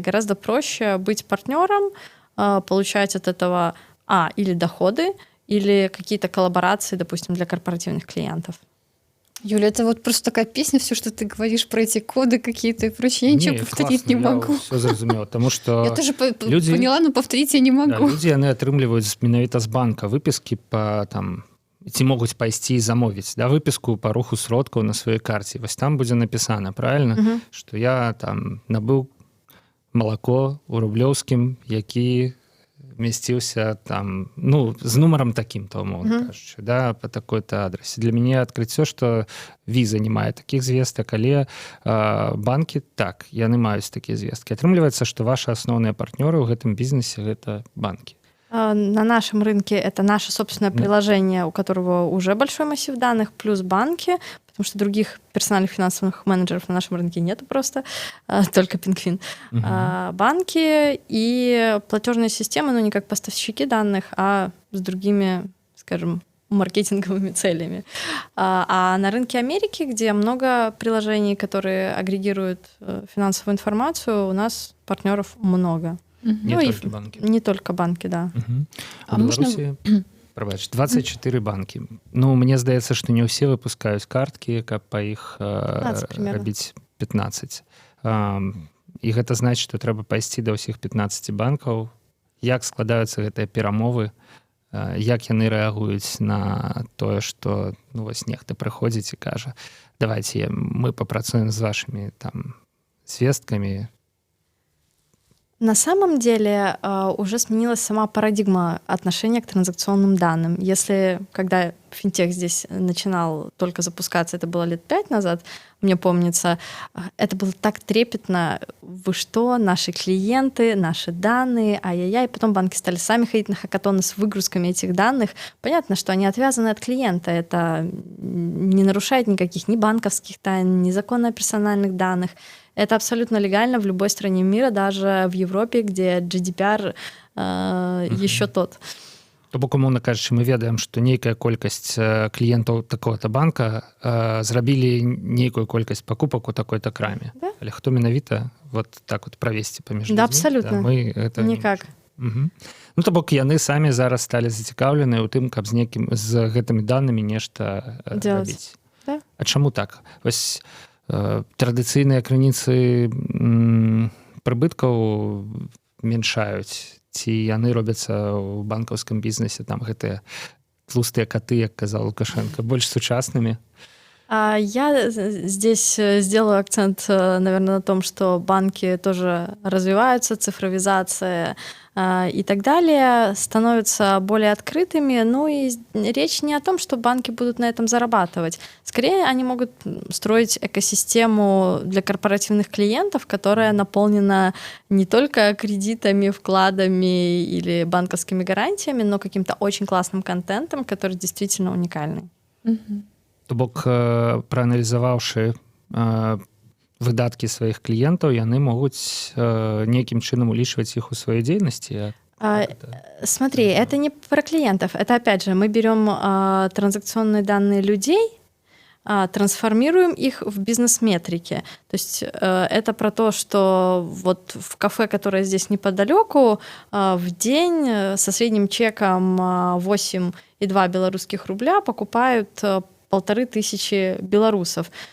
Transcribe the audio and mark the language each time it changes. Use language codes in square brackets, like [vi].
[ru] Гораздо проще быть партнером, получать от этого или доходы, или какие-то коллаборации, допустим, для корпоративных клиентов. Юля, это вот просто такая песня, все, что ты говоришь про эти коды какие-то и прочее, я ничего повторить не могу. [be] Все зразумела, тому что [ru] Я тоже поняла, но повторить я не могу. [be] Да, людзі яны атрымліваюць менавіта з банка выпіскі па там ці могуць пайсці і замовіць, да, выпіску па руху сродкаў на сваёй карце. Вось там будзе напісана, правильно, што я там набыў малако у Рублёўскім, які месціўся там, ну, з нумарам такім-то, умоўна кажучы, да, па такой-то адрасе. Для мяне адкрыццё, што віза не мае такіх звестак, але банкі, так, яны маюць такія звесткі. Атрымліваецца, што ваши асноўныя партнёры ў гэтым бізнесе — гэта банкі. [ru] На нашем рынке это наше собственное приложение, у которого уже большой массив данных, плюс банки, потому что других персональных финансовых менеджеров на нашем рынке нету просто, только Пинкфин. Банки и платежные системы, ну не как поставщики данных, а с другими, скажем, маркетинговыми целями. А на рынке Америки, где много приложений, которые агрегируют финансовую информацию, у нас партнеров много. Не только банки. Не только банки, да. [be] А Беларусі, прабач, 24 банкі. Ну, мне здаецца, што не ўсе выпускаюць карткі, каб па іх рабіць 15. І гэта значыць, што трэба пайсці да ўсіх 15 банкаў. Як складаюцца гэтыя перамовы, як яны рэагуюць на тое, што ну, вось нехта прыходзіць і кажа, давайте мы папрацуем з вашымі там звесткамі. [ru] На самом деле уже сменилась сама парадигма отношения к транзакционным данным. Если, когда финтех здесь начинал только запускаться, это было лет 5 назад, мне помнится, это было так трепетно. Вы что, наши клиенты, наши данные, ай-яй-яй. Потом банки стали сами ходить на хакатоны с выгрузками этих данных. Понятно, что они отвязаны от клиента. Это не нарушает никаких ни банковских тайн, ни закона о персональных данных. Это абсолютно легально в любой стране мира, даже в Европе, где GDPR еще тот. [be] То бок, умоўна кажучы, мы ведаем, што нейкая колькасць кліентаў такого-то банка зрабілі нейкую колькасць пакупак у такой-то краме. Да? Але хто менавіта вот так вот правесці паміж [ru] Да, абсолютно. [be] Да, мы гэта [ru] никак. [be] Ну, то бок, яны самі зараз сталі зацікаўленыя ў тым, каб з гэтымі данымі нешта рабіць. Да. А чаму так? Вось традыцыйныя крыніцы прыбыткаў меншаюць, ці яны робяцца ў банкаўскім бізнесе, там гэтыя тлустыя каты, як казаў Лукашенко, больш сучаснымі? [ru] Я здесь сделаю акцент, наверное, на том, что банки тоже развиваются, цифровизация и так далее, становятся более открытыми. Ну и речь не о том, что банки будут на этом зарабатывать. Скорее, они могут строить экосистему для корпоративных клиентов, которая наполнена не только кредитами, вкладами или банковскими гарантиями, но каким-то очень классным контентом, который действительно уникальный. [be] То бок, прааналізаваўшы выдаткі сваіх кліентаў, яны могуць нейкім чынам улічваць іх у сваёй дзейнасці? [ru] Смотри, это не про клиентов. Это, опять же, мы берем транзакционные данные людей, трансформируем их в бизнес-метрики. То есть это про то, что вот в кафе, которое здесь неподалеку, в день со средним чеком 8,2 белорусских рубля покупают 1500 белорусов.